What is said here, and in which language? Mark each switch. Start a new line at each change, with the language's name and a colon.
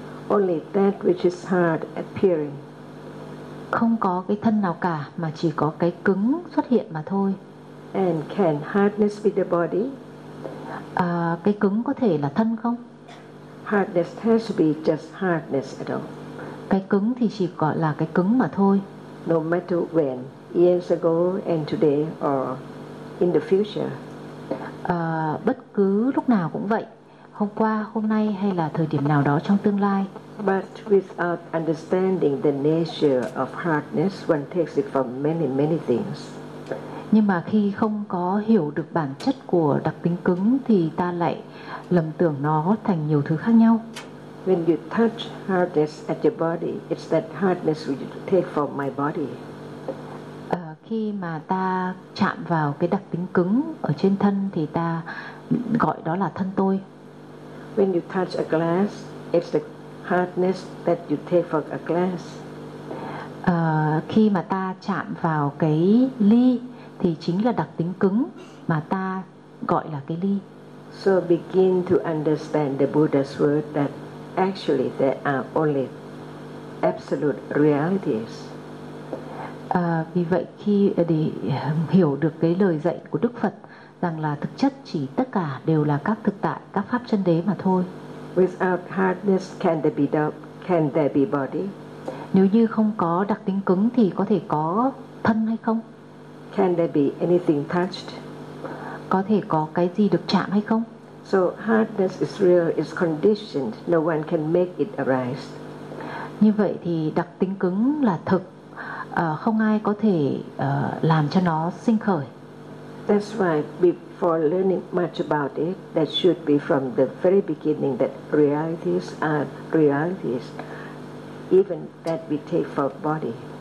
English: Only that which is hard appearing.
Vietnamese: Không có cái thân nào cả mà chỉ có cái cứng xuất hiện mà thôi.
English: And can hardness be the body?
Vietnamese: Cái cứng có thể là thân không?
English: Hardness has to be just hardness at all.
Vietnamese: Cái cứng thì chỉ gọi là cái cứng mà thôi.
English: No matter when, years ago and today or in the future.
Vietnamese: Bất cứ lúc nào cũng vậy, hôm qua, hôm nay hay là thời điểm nào đó trong tương lai.
English: But without understanding the nature of hardness, one takes it for many, many things.
Vietnamese: Nhưng mà khi không có hiểu được bản chất của đặc tính cứng thì ta lại lầm tưởng nó thành nhiều thứ khác nhau.
English: When you touch hardness at your body, it's that hardness which you take from my body.
Vietnamese: Khi mà ta chạm vào cái đặc tính cứng ở trên thân thì ta gọi đó là thân tôi.
English: When you touch a glass, it's the hardness that you take from a glass.
Vietnamese: Khi mà ta chạm vào cái ly thì chính là đặc tính cứng mà ta gọi là cái ly.
English: So begin to understand the Buddha's word that actually there are only absolute realities.
Vietnamese: Vì vậy khi để hiểu được cái lời dạy của Đức Phật rằng là thực chất chỉ tất cả đều là các thực tại, các pháp chân đế mà thôi.
English: Without hardness, can there be dog? Can there be body?
Vietnamese: Nếu như không có đặc tính cứng thì có thể có thân hay không?
English: Can there be anything touched?
Vietnamese: Có thể có cái gì được chạm hay không?
English: So hardness is real, is conditioned. No one can make it arise.
Vietnamese: Như vậy thì đặc tính cứng là thực. Không ai có thể làm cho nó sinh khởi.
English: That's why before learning much about it, that should be from the very beginning that realities are realities, even that we take for body.